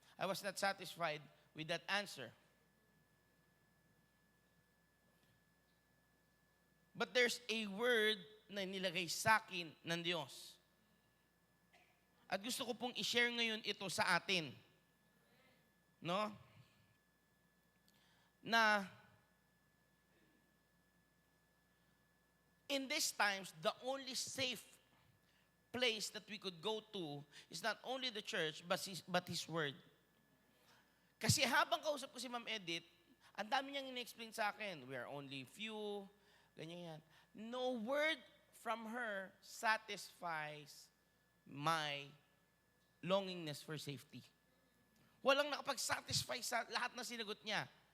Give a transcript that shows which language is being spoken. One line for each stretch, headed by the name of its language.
English: I was not satisfied with that answer. But there's a word
Filipino: na nilagay sa akin ng Diyos. At gusto ko pong i-share ngayon ito sa atin. No?
English: Na in these times, the only safe place that we could go to is not only the church, but His Word.
Filipino: Kasi habang kausap ko si Ma'am Edith, ang dami niyang in-explain sa akin.
English: We are only few,
Filipino: ganyan yan.
English: No word from her satisfies my longingness for safety.
Filipino: Walang nakapag-satisfy sa lahat na sinagot niya.